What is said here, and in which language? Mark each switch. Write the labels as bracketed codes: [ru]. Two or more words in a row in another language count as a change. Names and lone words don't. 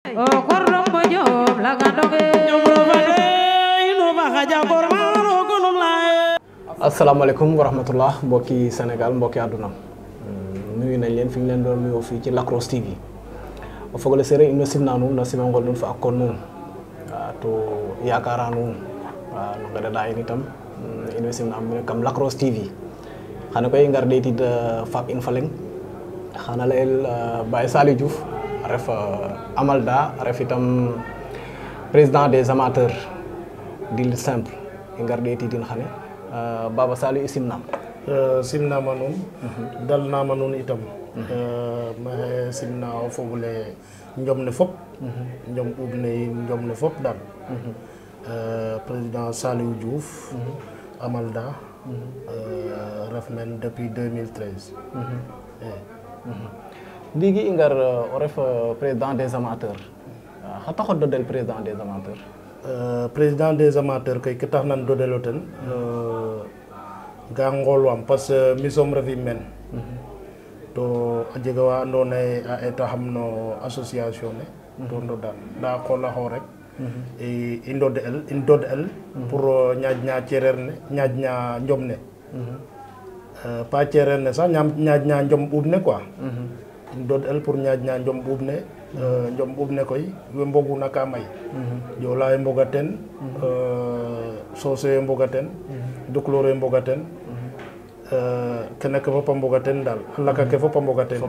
[ar] السلام عليكم ورحمة الله [wo] mbokki Sénégal mbokki àdduna nuyu nañ leen fi ñu leen doon nuyoo fii ci Lac Rose [srr] TV o fogole sereer ino simna nuun no simangol nuun fa akkon nuun to yakara nuun no ngeɗaɗa in itam ino simna mene kam Lac Rose TV xane koy ngar ɗeetid faap in fa leŋ xana layel Baye Saliou Diouf a ref Amalda a ref itam [fr] président des amateurs d'lutte simple [srr] i ngar ɗeetidin xane Baba Saliou i simnam simnama nuun dalnama nuun itam maxe simna o fogole njom ne fop njom ɓuuɓ ne yiin njom ne fop dal président Saliou Diouf Amalda ref men depuis 2013 ndiki i ngar o ref [fr] président des amateurs [srr] xa taxo dodel [fr] président des amateurs président des amateurs [srr] kay ke tax nan dodelo ten ga ngolwam [fr] parce que [srr] mi soom refim men to a jega wa andoona yee a etaxam no association ne to ndodan ndaa qoolaxo rek i ndod'el pour ñaaƴna cereer ne ñaaƴna njom ne pas cereer ne sax ñaaƴna njom ɓuuɓ ne quoi i ndod'el pour ñaaƴna njom ɓuuɓ ne njom ɓuuɓ ne koy we mboguna ka may Joola we mboga ten Soose we mboga ten Dukuloor we mboga ten kene ke fop a mboga ten daal a laka ke fop a mboga ten